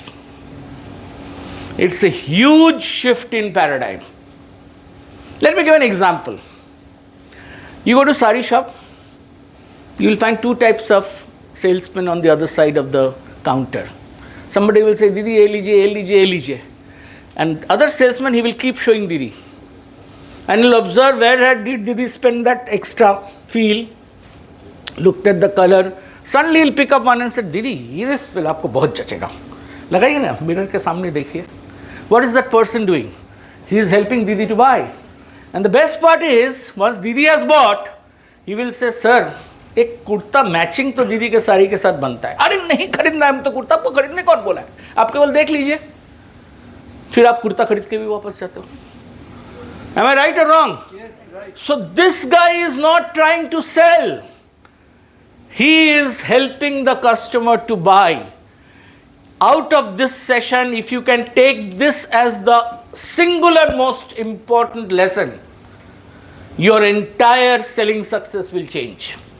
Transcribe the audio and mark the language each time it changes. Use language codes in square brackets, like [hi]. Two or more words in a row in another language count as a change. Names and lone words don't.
[en] It's a huge shift in paradigm. Let me give an example. You go to sari shop, you will find two types of salesmen on the other side of the counter. Somebody will say, Didi, [hi] ये लीजिए, ये लीजिए, ये लीजिए. [en] And other salesman, he will keep showing Didi. And he'll observe where did Didi spend that extra feel, looked at the color. Suddenly he'll pick up one and say, Didi, this will [hi] आपको बहुत जचेगा. लगाइए ना, mirror के सामने देखिए. [en] What is that person doing? He is helping Didi to buy. And the best part is, once Didi has bought, he will say, [hi] sir, एक कुर्ता मैचिंग तो दीदी के साड़ी के साथ बनता है. अरे नहीं खरीदना है, हम तो कुर्ता आपको खरीदने कौन बोला है? आप केवल देख लीजिए, फिर आप कुर्ता खरीद के भी वापस जाते हो. [en] Am I right or wrong? Yes, right. So this guy is not trying to sell. He is helping the customer to buy. Out of this session, if you can take this as the singular most important lesson, your entire selling success will change.